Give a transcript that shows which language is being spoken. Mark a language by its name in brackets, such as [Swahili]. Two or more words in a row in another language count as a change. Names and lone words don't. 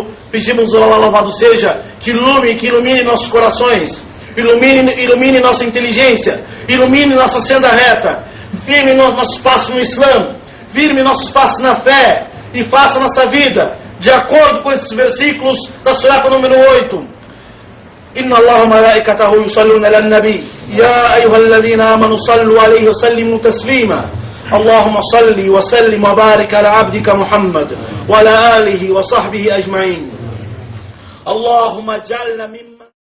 [Portuguese] Pedimos ao Allah louvado seja que ilumine nossos corações, ilumine nossa inteligência, ilumine nossa senda reta, firme nossos passos no Islã, firme nossos passos na fé, e faça nossa vida de acordo com esses versículos da surata número 8. [Arabic] إن الله وملائكته يصلون على النبي يا أيها الذين آمنوا صلوا عليه وسلموا تسليما. اللهم صل وسلم وبارك على عبدك محمد وعلى آله وصحبه أجمعين. اللهم اجعلنا ممن